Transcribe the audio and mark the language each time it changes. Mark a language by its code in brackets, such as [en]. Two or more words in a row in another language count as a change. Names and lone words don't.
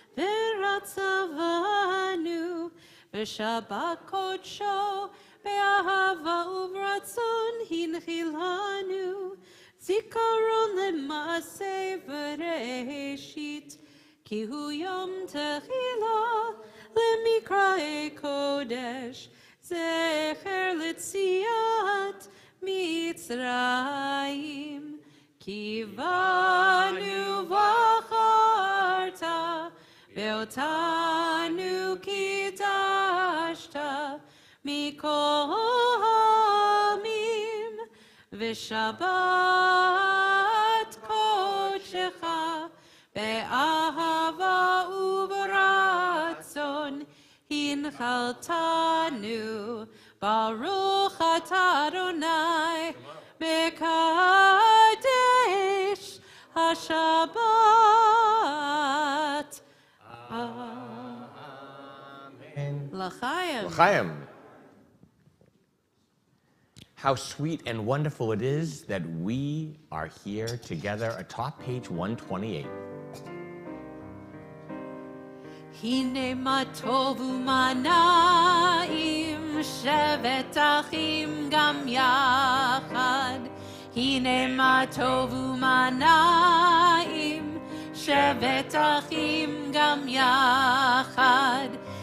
[he] ורצה בנו ושבת קדשו באהבה וברצון הנחילנו זכרון למעשה בראשית כי הוא יום תחלה למקראי קדש זכר ליציאת מצרים כי בנו בחרת ואותנו קדשת מכל העמים ושבת קדשך באהבה וברצון הנחלתנו ברוך אתה יי מקדש השבת. Amen. L'chaim. L'chaim. [en] How sweet and wonderful it is that we are here together atop page 128. [he] הנה מה טוב ומה נעים שבת אחים גם יחד. הנה מה טוב ומה נעים שבת אחים גם יחד.